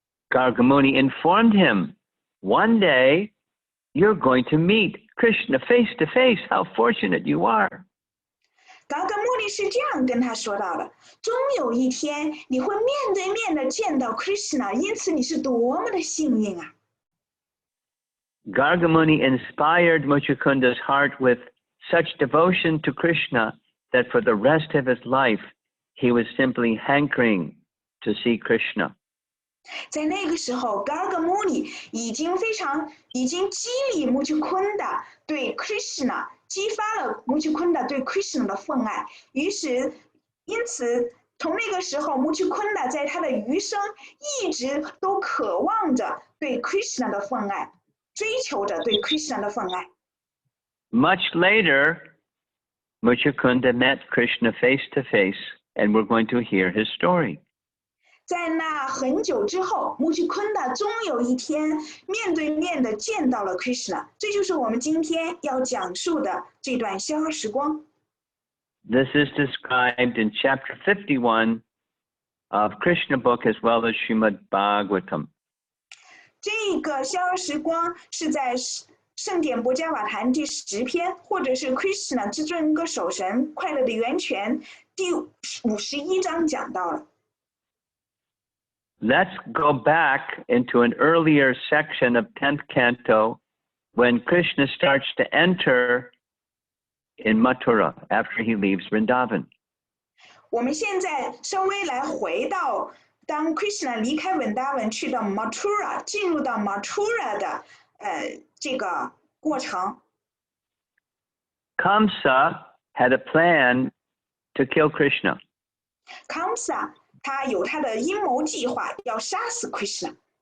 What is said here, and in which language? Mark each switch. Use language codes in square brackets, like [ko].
[en] Gargamuni informed him, one day you're going to meet Krishna face to face. How fortunate you are. [zh] Gargamuni 是这样跟他说到的：终有一天你会面对面的见到 Krishna， 因此你是多么的幸运啊！ [en] Gargamuni inspired Mucukunda's heart with such devotion to Krishna that for the rest of his life he was simply hankering to see Krishna. [zh] 在那个时候 ，Gargamuni 已经激励 Mucukunda 对 Krishna， 激发了 Mucukunda 对 Krishna 的愤爱。因此，从那个时候 ，Mucukunda 在他的余生一直都渴望着对 Krishna 的愤爱，追求着对 Krishna 的愤爱。 [en] Much later, Mucukunda met Krishna face to face, and we're going to hear his story. [zh] 在那很久之后 ，Mucukunda 终有一天面对面的见到了 Krishna， 这就是我们今天要讲述的这段逍遥时光。 [en] This is described in chapter 51 of Krishna book as well as Srimad Bhagavatam. [zh] 这个逍遥时光是在圣典博伽瓦坛第10篇，或者是 Krishna 至尊歌手神快乐的源泉第51章讲到了。 [en] Let's go back into an earlier section of 10th canto when Krishna starts to enter in Mathura after he leaves Vrindavan. [zh] 我们现在稍微来回到当 Krishna 离开 Vrindavan 去到 Mathura， 进入到 Mathura 的这个过程。 [en] Kamsa had a plan to kill Krishna. [zh] Kamsa 他有他的阴谋计划，要杀死 Krishna。